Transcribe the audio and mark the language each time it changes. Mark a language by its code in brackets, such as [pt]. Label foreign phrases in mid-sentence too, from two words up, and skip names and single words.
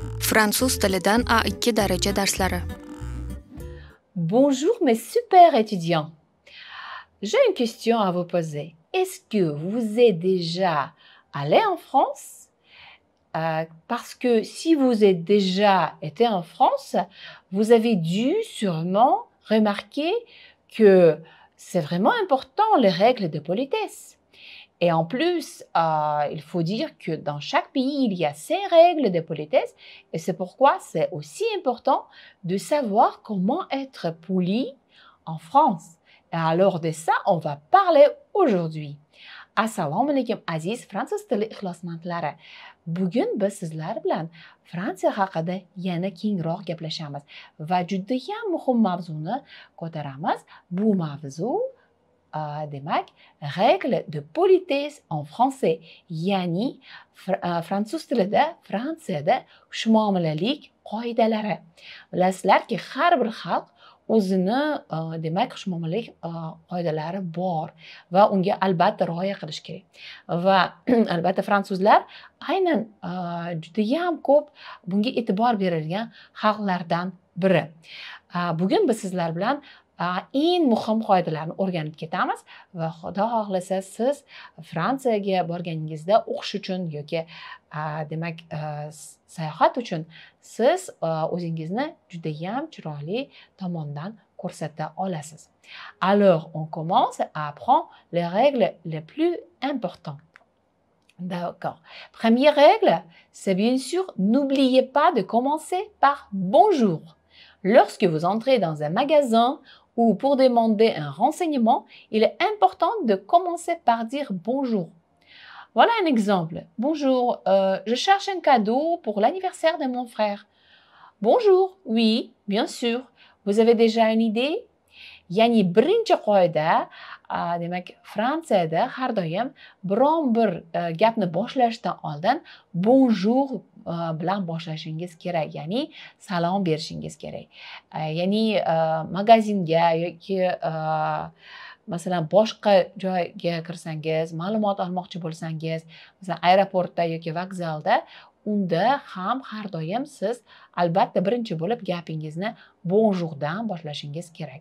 [uz] Fransuz tilidan A2 daraja darslari. [fr] Bonjour mes super étudiants. J'ai une question à vous poser. Est-ce que vous êtes déjà allé en France? Parce que si vous êtes déjà été en France, vous avez dû sûrement remarquer que c'est vraiment important les règles de politesse. Et en plus, il faut dire que dans chaque pays, il y a ses règles de politesse et c'est pourquoi c'est aussi important de savoir comment être poli en France. Et alors de ça, on va parler aujourd'hui. [uz] Assalomu alaykum aziz fransuz tili ixlosmandlari. Bugun biz sizlar bilan Fransiya haqida yana kengroq gaplashamiz va juda ham muhim mavzuni ko'taramiz. Bu mavzu demak, [fr] règles de politesse en français, [uz] ya'ni fransuz tilida Fransiyada xushmuomalalik qoidalari. Bilasizlarki, har bir xalq o'zini demak xushmuomalalik qoidalari bor va unga albatta rioya qilish kerak. Va albatta fransuzlar aynan juda ham ko'p bunga e'tibor berilgan xalqlardan biri. Bugun biz sizlar bilan eng muhim qoidalarni o'rganib ketamiz va xudo xohlasa siz Fransiyaga borganingizda o'qish uchun yoki demak sayohat uchun siz o'zingizni juda ham chiroyli tomondan ko'rsata olasiz. [fr] Alors, on commence à apprendre les règles les plus importantes. D'accord. Première règle, c'est bien sûr, n'oubliez pas de commencer par bonjour. Lorsque vous entrez dans un magasin ou pour demander un renseignement, il est important de commencer par dire bonjour. Voilà un exemple. Bonjour, je cherche un cadeau pour l'anniversaire de mon frère. Bonjour, oui, bien sûr. Vous avez déjà une idée? [uz] Ya'ni birinchi qoida, demak, Fransiyada har doim biron bir gapni boshlashdan oldin bonjour bilan boshlashingiz kerak, ya'ni salom berishingiz kerak. Ya'ni magazinga yoki masalan boshqa joyga kirsangiz, ma'lumot olmoqchi bo'lsangiz, masalan aeroportda yoki vokzalda, unda ham har doim siz albatta birinchi bo'lib gapingizni bonjourdan boshlashingiz kerak.